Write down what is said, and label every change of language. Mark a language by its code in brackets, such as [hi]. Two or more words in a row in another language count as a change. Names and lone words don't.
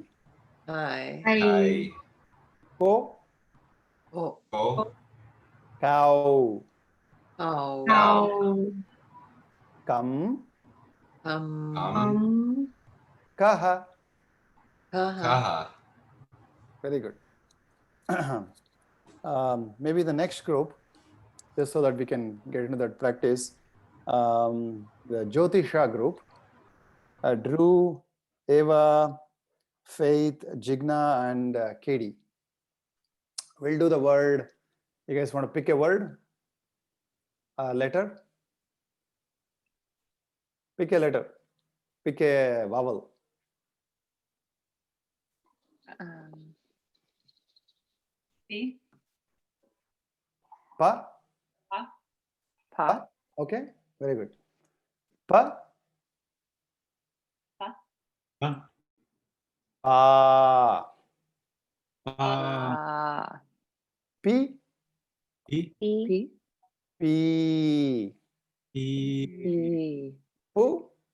[sa] Kai. ko, Ko. kau, Kau. kam, Kam. kaha. Kaha. [en] Very good. Maybe the next group, just so that we can get into that practice, the Jyotisha group, Drew, Eva, Faith, Jigna, and Katie. We'll do the word. You guys want to pick a word? A letter? Pick a letter. Pick a vowel. Pa? Pa? Okay, very good. Pa? Pa. P? P. Pu?